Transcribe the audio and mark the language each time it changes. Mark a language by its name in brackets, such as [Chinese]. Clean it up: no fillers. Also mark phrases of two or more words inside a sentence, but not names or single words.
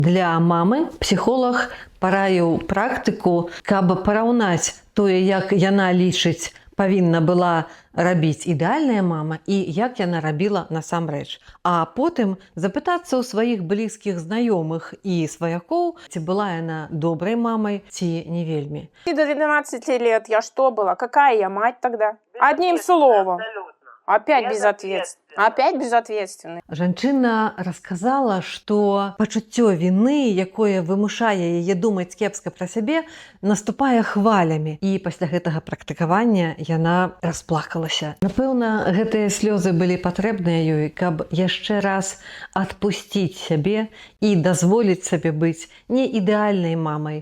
[Belarusian] Для мамы псіхолог параіў практыку, каб параўнаць тое, як яна лічыць павінна была рабіць ідэальная мама і як яна рабіла насамрэч. А потым запытацца ў сваіх блізкіх знаёмых і сваякоў, ці была яна добрай мамай, ці не вельмі. [Russian] И до 12 лет я что была? Какая я мать тогда? Одним словом. Опять безответственная. Опять безответственная. [Belarusian] Жанчына расказала, што пачуццё віны, якое вымушае яе думаць кепска пра сябе, наступае хвалямі. І пасля гэтага практыкавання яна расплакалася. Напэўна, гэтыя слёзы былі патрэбныя ёй, каб яшчэ раз адпусціць сябе і дазволіць сабе быць не ідэальнай мамай.